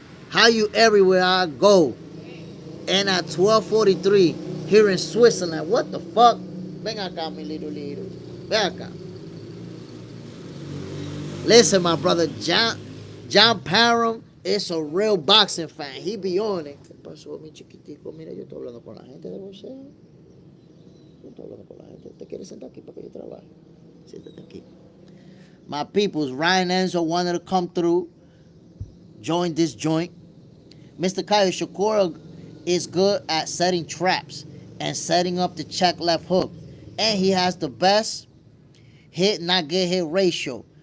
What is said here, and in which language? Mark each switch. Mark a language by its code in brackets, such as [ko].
[en] How you everywhere I go? And at 12:43, here in Switzerland, what the fuck? [es] Ven acá, mi little. Ven acá. [en] Listen, my brother, John Parham is a real boxing fan. He be on it. [es] ¿Qué pasó, mi chiquitico? Mira, yo estoy hablando con la gente de boxeo. Yo estoy hablando con la gente. ¿Te quieres sentar aquí para que yo trabaje? Siéntate aquí. [en] My peoples, Ryan Enzo wanted to come through, join this joint. Mr. Kyle, Shakur is good at setting traps and setting up the check left hook. And he has the best hit not get hit ratio.